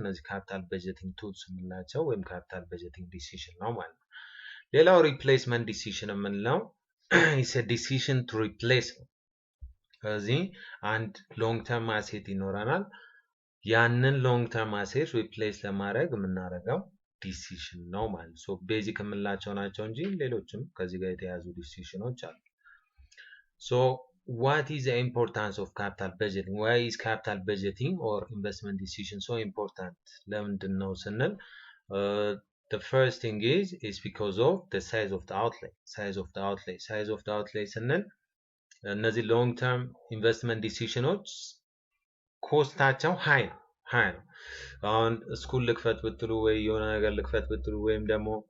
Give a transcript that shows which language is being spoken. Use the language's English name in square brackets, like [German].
[Amharic] እነዚህ ካፒታል በጀቲንግ ቱልስ የምንላቸው ወይም ካፒታል በጀቲንግ ዲሲዥን ነው ማለት ነው። ሌላው ሪፕሌስመንት ዲሲዥን የምንለው [English] is a decision to replace [Amharic] ነው። ስለዚህ አንድ ሎንግ ተርም አሴት ይኖረናል፣ ያንን ሎንግ ተርም አሴት ሪፕሌስ ለማድረግ የምናደርገው ዲሲዥን ነው ማለት ነው። ሶ ቤዚክ የምንላቸው ናቸው እንጂ ሌሎችም ከዚህ ጋር የተያዙ ዲሲዥኖች አሉ። ሶ [English] what is the importance of capital budgeting? Why is capital budgeting or investment decision so important? [Amharic] ለምንድን ነው ስንል [English] the first thing is because of the size of the outlay. [Amharic] size of the outlay ስንል እነዚህ [English] long term investment decisions [Amharic] ኮስታቸው ሃይ ነው። አሁን ስኩል ልክፈት ብትሉ ወይ የሆነ ነገር ልክፈት ብትሉ ወይም ደግሞ